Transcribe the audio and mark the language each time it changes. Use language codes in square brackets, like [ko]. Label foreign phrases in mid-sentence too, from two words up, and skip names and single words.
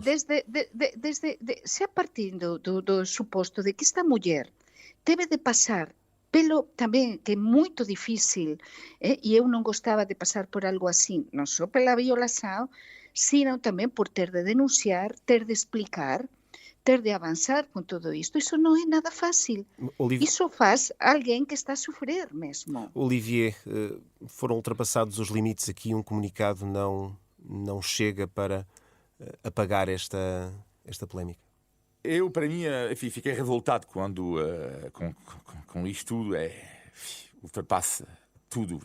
[gl] Se a partir do suposto de que esta muller debe de pasar pelo tamén, que é moito difícil, e eu non gostaba de pasar por algo así, non só pela violação, sino tamén por ter de denunciar, ter de explicar, ter de avanzar con todo isto. Iso non é nada fácil. Iso faz alguén que está a sofrer mesmo. [pt] Olivier, foram ultrapassados os limites aqui, um comunicado não chega para apagar esta polémica? Eu, para mim, enfim, fiquei revoltado quando com isto tudo, ultrapassa tudo.